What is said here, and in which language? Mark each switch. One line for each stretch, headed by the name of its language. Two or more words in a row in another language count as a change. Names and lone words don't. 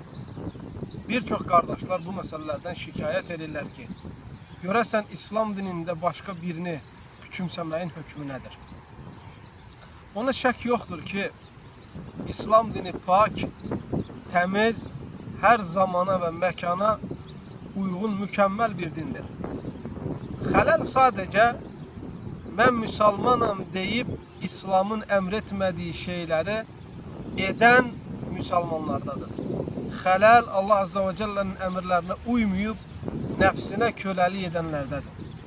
Turkish: Birçok kardeşler bu meselelerden şikayet edirlər ki, görəsən İslam dininde başka birini küçümsemeyin hükmü nedir?
Azerbaijani: Ona şək yoxdur ki,
Turkish: İslam dini pak, temiz, her zamana ve mekana uygun, mükemmel bir dindir.
Azerbaijani: Xələl sadəcə mən müsəlmanam deyib İslamın əmretmədiyi şeyləri edən müsəlmanlardadır. Xələl Allah Azza və Cəllənin əmrlərinə uymayıb nəfsinə köləlik edənlərdədir.